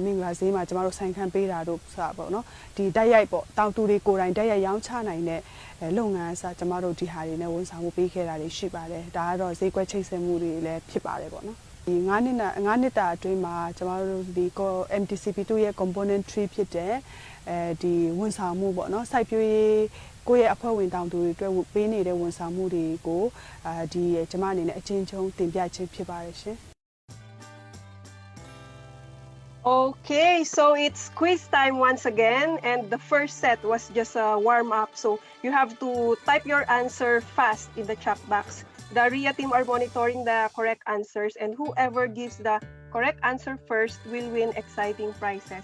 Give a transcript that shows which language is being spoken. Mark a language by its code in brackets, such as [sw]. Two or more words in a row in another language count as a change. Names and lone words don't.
[my] င်္ဂလာဈေးမှာကျမတို့ဆိုင်ခံပေးတာတို့စပေါ့နော်ဒီတိုက်ရိုက်ပေါ့တောင်သူတွေကိုယ်တိုင်တိုက်ရိုက်ရောင်းချနိုင်တဲ့လုပ်ငန်းအစားကျမတို့ဒီဟာတွေနဲ့ဝန်ဆောင်မှုပေးခဲ့တာတွေရှိပါတယ်ဒါကတော့ဈေးကွက်ချိတ်ဆက်မှုတွေလည်းဖြစ်ပါတယ်ပေါ့နော်ဒီ9နှစ်တာအတွင်းမှာကျမတို့ဒီ MTCP2 ရဲ့ component 3ဖြစ်တဲ့ဒီဝန်ဆောင်မှုပေါ့နော်စိုက်ပျိုးရေးကိုယ့်ရဲ့အဖွဲ့ဝင်တောင်သူတွေအတွက်ပေးနေတဲ့ဝန်ဆောင်မှုတွေကိုဒီကျမအနေနဲ့အချင်းချင်းတင်ပြခြင်းဖြစ်ပါတယ်ရှင် [en] Okay, so it's quiz time once again, and the first set was just a warm-up, so you have to type your answer fast in the chat box. The RIA team are monitoring the correct answers, and whoever gives the correct answer first will win exciting prizes.